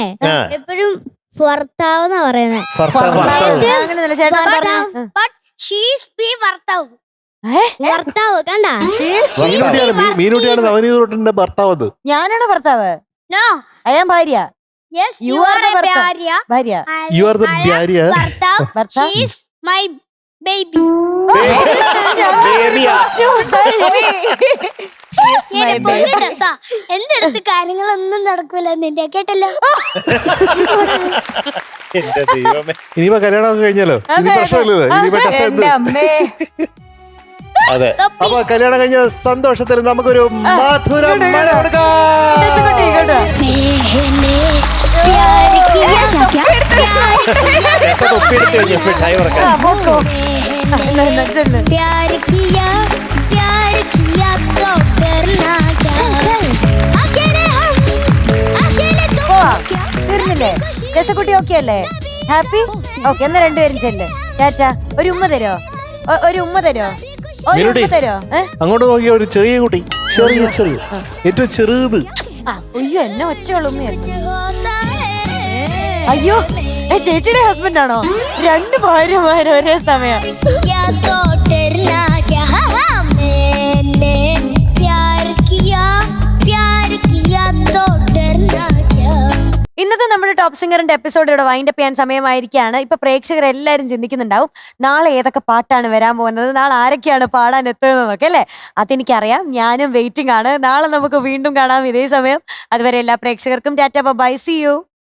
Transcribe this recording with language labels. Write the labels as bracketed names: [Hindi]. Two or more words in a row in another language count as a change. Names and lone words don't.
[Malayalam] ആ. എപ്പോഴും ഭർത്താവ് എന്നാ പറയുന്നേ. അങ്ങനെയല്ല ചേട്ടാ പറഞ്ഞ. ഭർത്താവ് കണ്ട മീനുട്ടിയാണ് നവനീത് തൊട്ടിന്റെ ഭർത്താവ്. അത് ഞാനാണ് ഭർത്താവ്. നോ ഞാൻ ഭാര്യ. യെസ് [English] You യു are ആർ the എ [Malayalam] ഭർത്താവ്. ഭാര്യ. ഭാര്യ. [English] You are the ഭാര്യ. [Malayalam] ഭർത്താവ്. ഭർത്താവ്. [English] She is my baby. [Malayalam] ബേബിയാ. എന്റെ അടുത്ത് കാര്യങ്ങളൊന്നും നടക്കൂല നിന്റെ കേട്ടല്ലോ. എന്റെ ദൈവമേ. ഇനിയിപ്പോ കല്യാണം കഴിഞ്ഞാലോ? ഇനി പ്രശ്നമില്ലല്ലോ. ഇനിയിപ്പോ ടെസ് എന്ത്? എന്റെ അമ്മേ. അതെ. അപ്പൊ കല്യാണം കഴിഞ്ഞ സന്തോഷത്തിൽ നമുക്കൊരു മധുരം മഴ കൊടുക്കാം. രസം ഒപ്പിയെടുത്ത് കഴിഞ്ഞപ്പോ ചായ ഉറക്കാൻ. [Hindi] प्यार किया तो डरना क्या अकेले हम अकेले तुम क्या [Malayalam] തീർന്നില്ലേ? രസക്കുട്ടി ഓക്കെ അല്ലേ? ഹാപ്പി? ഓക്കെ എന്നാ രണ്ടുപേരും ചെല്ല്. ടാറ്റ. ഒരു ഉമ്മ തരോ? ഒരു ഉമ്മ തരോ? ഒരു മീനുട്ടി, ഉമ്മ തരോ? അങ്ങോട്ട് നോക്കിയ ഒരു ചെറിയ കുട്ടി, ചെറിയ ഏറ്റവും ചെറുത്. അയ്യോ എന്നെ ഒച്ചയുള്ള ഉമ്മയായിരുന്നു. [Hindi] होता है [Malayalam] അയ്യോ ചേച്ചിയുടെ ഹസ്ബൻഡ് ആണോ? രണ്ട് ഭാര്യമാര് ഒരേ സമയം. [Hindi] क्या तो डरना क्या मैंने प्यार किया तो डरना क्या. [Malayalam] ഇന്നത്തെ നമ്മുടെ ടോപ്പ് സിംഗറിന്റെ എപ്പിസോഡ് ഇവിടെ [English] wind up [Malayalam] ചെയ്യാൻ സമയമായിരിക്കുകയാണ്. ഇപ്പൊ പ്രേക്ഷകർ എല്ലാവരും ചിന്തിക്കുന്നുണ്ടാവും നാളെ ഏതൊക്കെ പാട്ടാണ് വരാൻ പോകുന്നത്, നാളെ ആരൊക്കെയാണ് പാടാൻ എത്തുന്നതൊക്കെ അല്ലേ? അതെനിക്കറിയാം, ഞാനും വെയിറ്റിംഗ് ആണ്. നാളെ നമുക്ക് വീണ്ടും കാണാം ഇതേ സമയം. അതുവരെ എല്ലാ പ്രേക്ഷകർക്കും ടാറ്റ, ബൈ, [English] see you.